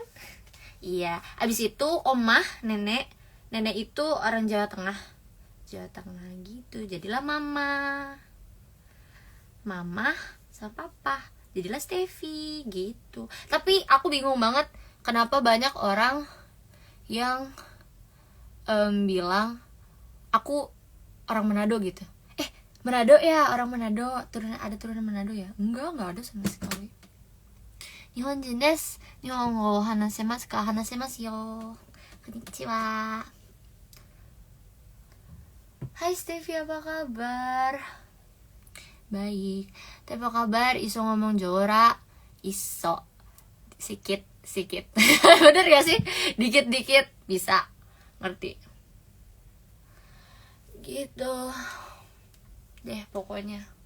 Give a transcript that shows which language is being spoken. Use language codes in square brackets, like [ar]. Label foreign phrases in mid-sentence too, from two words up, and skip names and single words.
[id] Iya, abis itu omah nenek itu orang Jawa Tengah gitu, jadilah mama mama sama papa, jadilah Steffi gitu. Tapi aku bingung banget kenapa banyak orang yang bilang aku orang Manado gitu. Manado ya, orang Manado, turunan Manado ya? Enggak ada sama sekali. [ja] 日本人です。日本語話せますか？話せますよ. Konnichiwa. [id] Hai Steffi, apa kabar? Baik. Tapi apa kabar? [jv] Iso ngomong Jora? [id] Iso. Sikit. Bener gak sih? Dikit bisa. Ngerti? Gitu deh pokoknya.